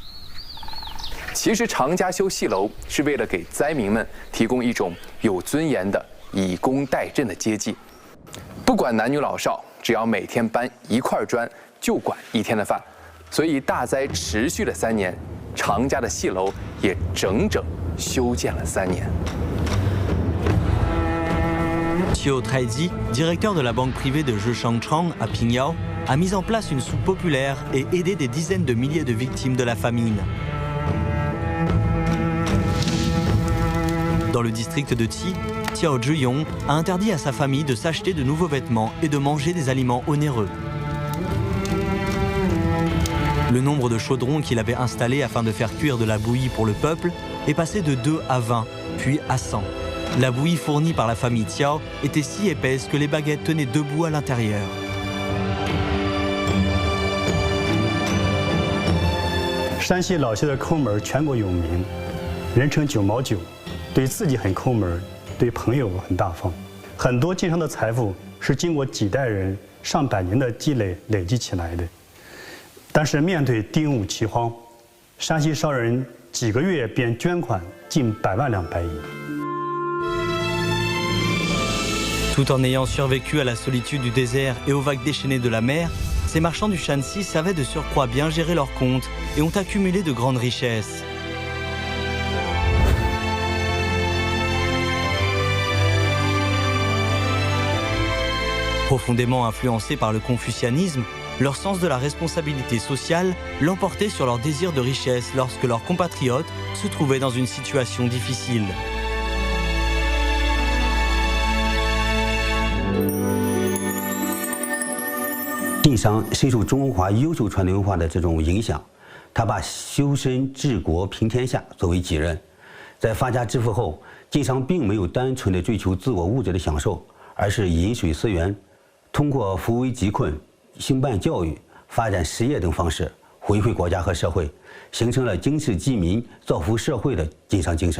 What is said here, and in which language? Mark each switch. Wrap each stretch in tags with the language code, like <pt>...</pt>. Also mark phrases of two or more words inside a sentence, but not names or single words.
<zh>其实长家修戏楼是为了给灾民们提供一种有尊严的以工代赈的接济，不管男女老少，只要每天搬1块砖，就管1天的饭。所以大灾持续了3年。长家的戏楼也整整修建了3年。</zh> <fr>Qiu Taizi, directeur de la banque privée de Zheshangchang à Pingyao, a mis en place une soupe populaire et aidé des dizaines de milliers de victimes de la famine. Dans le district de Qi, Xiao Zhiyong a interdit à sa famille de s'acheter de nouveaux vêtements et de manger des aliments onéreux. Le nombre de chaudrons qu'il avait installés afin de faire cuire de la bouillie pour le peuple est passé de 2 à 20, puis à 100. La bouillie fournie par la famille Xiao était si épaisse que les baguettes tenaient debout à l'intérieur.</fr> <zh>Shanxi 老谢的抠门全国有名，人称9毛9，对自己很抠门，对朋友很大方。很多经商的财富是经过几代人上百年的积累积起来的。但是面对丁戊饥荒，山西商人几个月便捐款近100万两白银。</zh> <fr>Tout en ayant survécu à la solitude du désert et aux vagues déchaînées de la mer, ces marchands du Shanxi savaient de surcroît bien gérer leurs comptes et ont accumulé de grandes richesses. Profondément influencés par le confucianisme, leur sens de la responsabilité sociale l'emportait sur leur désir de richesse lorsque leurs compatriotes se trouvaient dans une situation difficile.</fr> <zh>晋商深受中华优秀传统文化的这种影响，他把修身治国平天下作为己任。在发家致富后，晋商并没有单纯的追求自我物质的享受，而是饮水思源，通过扶危济困、兴办教育、发展实业等方式回馈国家和社会，形成了经世济民、造福社会的晋商精神。</zh>